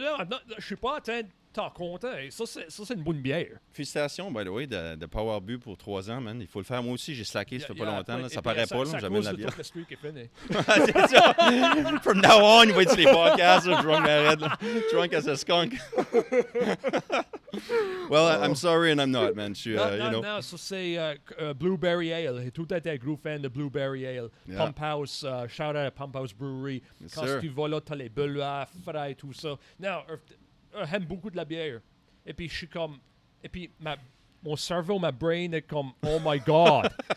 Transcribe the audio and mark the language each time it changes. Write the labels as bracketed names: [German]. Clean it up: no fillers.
[French] non, je suis pas en train de t'en compter. Ça, c'est une bonne bière. félicitations, by the way, de pas avoir bu pour 3 ans, man. Il faut le faire. Moi aussi, j'ai slacké, ça fait pas longtemps. Là. Ça paraît pas, là, j'amène la bière. C'est à cause de tout le streak est fini. C'est ça. From now on, il va être sur les podcasts, là, drunk Mared, là. [English] Drunk as a skunk. Well, I'm sorry and I'm not, man. Je suis, you know. [French] Non, ça c'est Blueberry Ale. J'ai tout été un gros fan de Blueberry Ale. [English] Yeah. [French] Pump House, shout out à Pump House Brewery. [English] Yes, [French] Quand [English] sir. [French] tu vas là, t'as les bulles frais et tout ça. Non, j'aime beaucoup de la bière. Et puis je suis comme, et puis mon cerveau, ma brain est comme, oh my god.